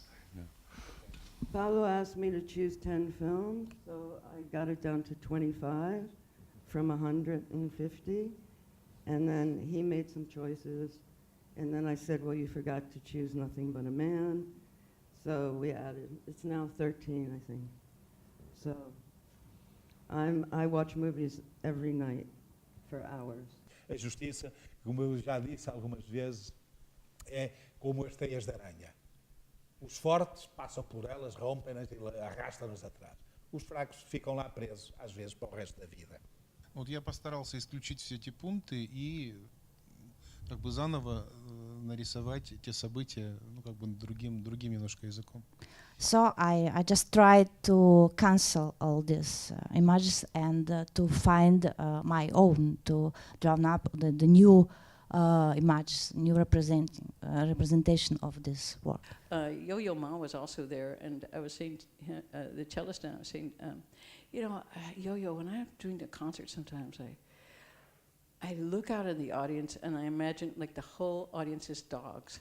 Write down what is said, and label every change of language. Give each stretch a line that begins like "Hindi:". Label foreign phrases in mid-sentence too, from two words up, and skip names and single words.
English: Paulo asked me to choose 10 films, so I got it down to 25 from 150, and then he made some choices, and then I said, well, you forgot to choose Nothing But a Man, so we added, it's now 13, I think. So I watch movies every night for hours.
Portuguese: A justiça, como eu já disse algumas vezes, é como as teias de aranha. Os fortes passam por elas, rompem-nas e arrastam-nas atrás. Os fracos ficam lá presos, às vezes, para o resto da vida.
Russian: Вот я постарался исключить все эти пункты и как бы заново нарисовать те события, другим немножко языком.
English: So I just tried to cancel all these images and to find my own, to draw up the new images, new representation of this work. Yo-Yo Ma was also there, and I was saying, the cellist, and I was saying, Yo-Yo, when I'm doing the concert sometimes, I look out in the audience and I imagine like the whole audience is dogs.